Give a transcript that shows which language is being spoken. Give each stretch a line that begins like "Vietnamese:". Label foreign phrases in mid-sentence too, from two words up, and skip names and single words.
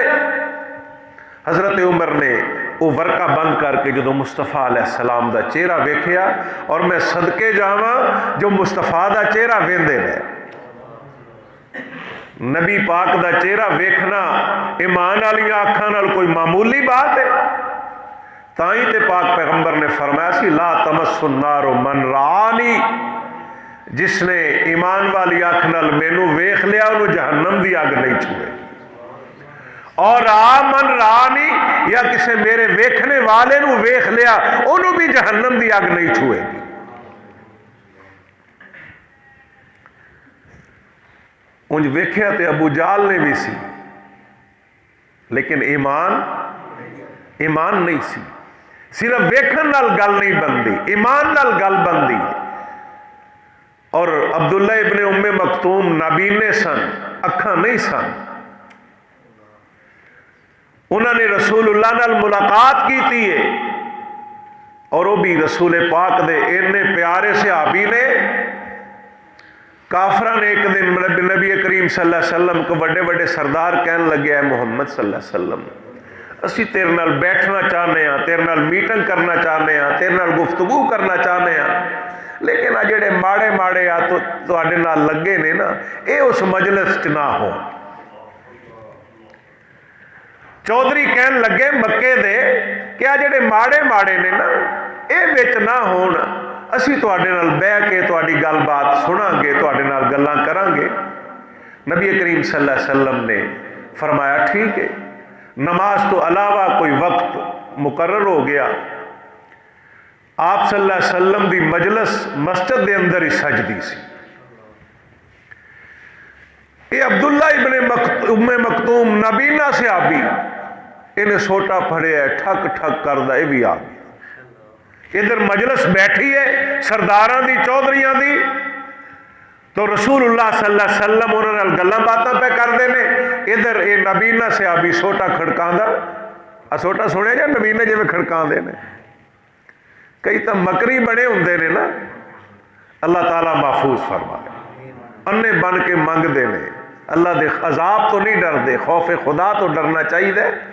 Punjabi: حضرت عمر نے وہ ورقہ بند کر کے جدو مصطفیٰ
Arabic: علیہ السلام
Punjabi: دا چہرہ ویکھیا، اور میں صدقے جاواں جو مصطفیٰ دا چہرہ ویندے رہے۔ نبی پاک دا چہرہ ویکھنا ایمان والی آنکھاں نال کوئی معمولی بات ہے؟ تائیں تے پاک پیغمبر نے فرمایا سی
Arabic: لا تمس النار من رانی،
Punjabi: جس نے ایمان والی آنکھ نال مینو ویکھ لیا انہوں جہنم دی اگ نہیں چھوئے، اور
Arabic: من رانی
Punjabi: یا کسے میرے ویکھنے والے نو ویکھ لیا انہوں بھی جہنم دی اگ نہیں چھوئے گی۔ انج ویکھیا تے ابو جال نے بھی سی، لیکن ایمان نہیں سی۔ صرف ویکھن نال گل نہیں بندی، ایمان نال گل بندی۔ اور عبداللہ ابن ام مکتوم نابینے سن، اکھاں نہیں سن، انہوں نے رسول اللہ نال ملاقات کی تھی ہے، اور وہ بھی رسول پاک دے اتنے پیارے صحابی نے۔ کافران ایک دن نبی کریم
Arabic: صلی اللہ علیہ وسلم
Urdu: کو بڑے بڑے سردار کہنے لگے
Punjabi: ہے محمد
Arabic: صلی اللہ علیہ وسلم،
Punjabi: اسی تیرے نال بیٹھنا چاہنے ہیں، تیرے نال میٹنگ کرنا چاہنے ہیں، تیرے نال گفتگو کرنا چاہنے ہیں، لیکن آ جڑے ماڑے ماڑے آ تو آڈے نال لگے نے نا، اے اس مجلس چ نہ ہو۔ چودھری کہن لگے مکے دے کہ آ جڑے ماڑے ماڑے نے نا اے وچ نہ ہون، اسی تو آڈے نال بہ کے تو آڈی گل بات سنا گے، تو آڈے نال گلاں کران گے۔ نبی کریم
Arabic: صلی اللہ علیہ وسلم
Punjabi: نے فرمایا ٹھیک ہے، نماز تو علاوہ کوئی وقت مقرر ہو گیا، آپ
Arabic: صلی اللہ علیہ وسلم
Punjabi: دی مجلس مسجد دے اندر ہی سجدی سی۔ یہ عبداللہ ابن ام مکتوم نبینا صحابی انہیں سوٹا پھڑیا ہے، ٹھک ٹھک کردہ یہ بھی آ گیا۔ ادھر مجلس بیٹھی ہے سرداراں دی، چودھریاں دی، تو رسول اللہ
Arabic: صلی اللہ علیہ وسلم
Punjabi: انہوں نے گلاں باتاں پہ کر دینے، ادھر یہ نبینا صحابی سوٹا کھڑکاندہ، سوٹا سنے جا نبینے جی میں کھڑکان دینے، کئی تو مکری بنے ہوندے نے نا، اللہ تعالیٰ محفوظ فرمائے، انے بن کے منگ دینے، اللہ دے عذاب تو نہیں ڈر دے، خوف خدا تو ڈرنا چاہیے دے۔